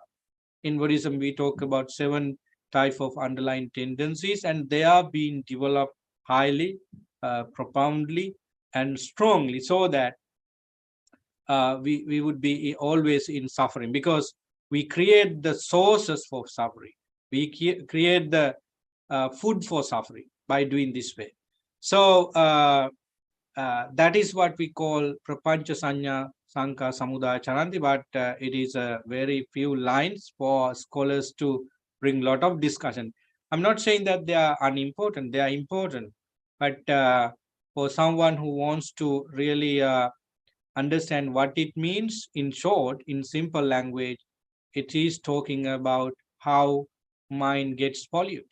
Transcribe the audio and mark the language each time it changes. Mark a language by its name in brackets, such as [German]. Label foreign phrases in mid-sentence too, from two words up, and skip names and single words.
[English] In Buddhism, we talk about 7 types of underlying tendencies, and they are being developed highly, profoundly, and strongly, so that we would be always in suffering, because we create the sources for suffering. We create the food for suffering by doing this way. So that is what we call [Pali] prapancha sanya sanka samudaya charanti, [English] but it is a very few lines for scholars to bring a lot of discussion. I'm not saying that they are unimportant, they are important, but for someone who wants to really understand what it means, in short, in simple language, it is talking about how mind gets polluted.